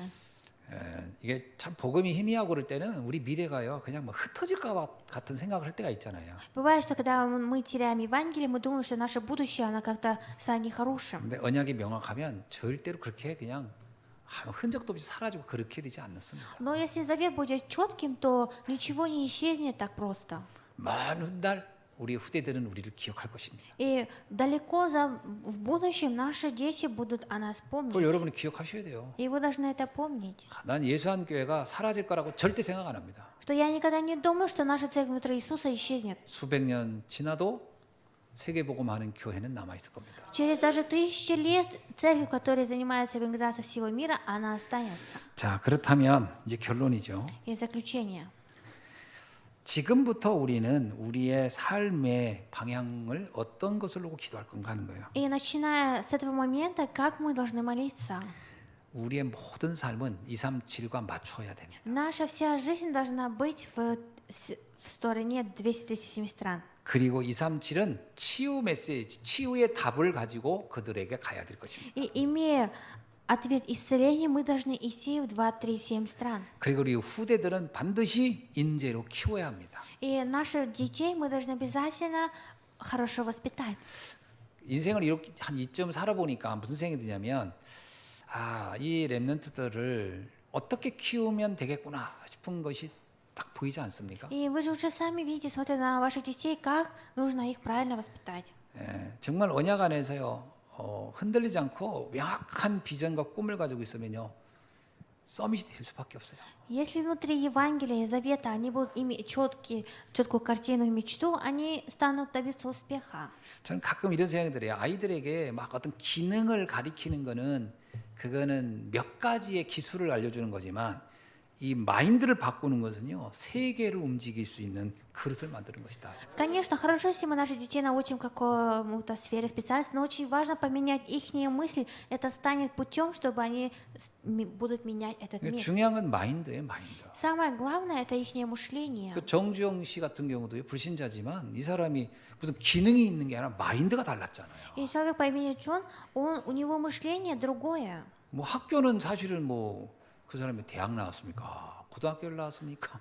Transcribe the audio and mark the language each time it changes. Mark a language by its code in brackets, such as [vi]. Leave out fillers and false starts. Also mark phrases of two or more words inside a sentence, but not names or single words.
[ko] 이게 참 복음이 희미하고 그럴 때는 우리 미래가요 그냥 뭐 흩어질까 같은 생각을 할 때가 있잖아요. [ru] Бывает, что когда мы теряем Евангелие, мы думаем, что наше будущее, оно как-то станет нехорошим. [ko] 근데 언약이 명확하면 절대로 그렇게 그냥 아무 흔적도 없이 사라지고 그렇게 되지 않습니다. [ru] Но если завет будет четким, то ничего не исчезнет так просто. [ko] 먼 훗날 우리 후대들은 우리를 기억할 것입니다. [ru] И далеко в будущем наши дети будут о нас [ko] 그걸 [ru] помнить. [ko] 여러분이 기억하셔야 돼요. [ru] И вы должны это помнить. [ko] 난 예수한 교회가 사라질 거라고 절대 생각 안 합니다. [ru] Что я никогда не думаю, что наша церковь внутри Иисуса исчезнет. [ko] 수백 년 지나도 세계복음하는 교회는 남아 있을 겁니다. [ru] Через даже 1000 лет церковь, которая занимается евангелизацией всего мира, она останется. [ko] 자, 그렇다면 이제 결론이죠. [ru] И заключение. [ko] 지금부터 우리는 우리의 삶의 방향을 어떤 것을 놓고 기도할 건가 하는 거예요. [ru] И начиная с этого момента, как мы должны молиться? [ko] 우리의 모든 삶은 237과 맞춰야 됩니다. [ru] Наша вся жизнь должна быть в стороне 237 стран. [ko] 그리고 237은 치유 메시지, 치유의 답을 가지고 그들에게 가야 될 것입니다. [ru] И имея ответ исцеления, мы должны идти в 237 стран. [ko] 그리고 우리 후대들은 반드시 인재로 키워야 합니다. [ru] И наших детей мы должны обязательно хорошо воспитать. [ko] 인생을 이렇게 한 이쯤 살아보니까 무슨 생각이 드냐면 이 렘넌트들을 어떻게 키우면 되겠구나 싶은 것이 딱 보이지 않습니까? [ru] И вы же уже сами видите, смотря на ваших детей, как нужно их правильно воспитать. [ko] 정말 언약 안에서요 흔들리지 않고 명확한 비전과 꿈을 가지고 있으면요 서밋이 될 수밖에 없어요. [ru] Если внутри Евангелия и Завета они будут иметь четкую картину и мечту, они станут добиться успеха. [ko] 저는 가끔 이런 생각이 들어요. 아이들에게 막 어떤 기능을 가리키는 거는 그거는 몇 가지의 기술을 알려주는 거지만 이 마인드를 바꾸는 것은요 세계를 움직일 수 있는 그릇을 만드는 것이다. [ru] Конечно, хорошо, если мы наших детей научим какому-то сфере специальности, но очень важно поменять их мысль. Это станет путем, чтобы они будут менять этот мир. [ko] 중요한 건 마인드예요, 마인드. [ru] Самое главное это их мышление. [ko] 그 정주영 씨 같은 경우도 불신자지만 이 사람이 무슨 기능이 있는 게 아니라 마인드가 달랐잖아요. [ru] И человек по имени Джон, у него мышление другое. [ko] 뭐 학교는 사실은 뭐 그 사람이 대학 나왔습니까? 고등학교를 나왔습니까?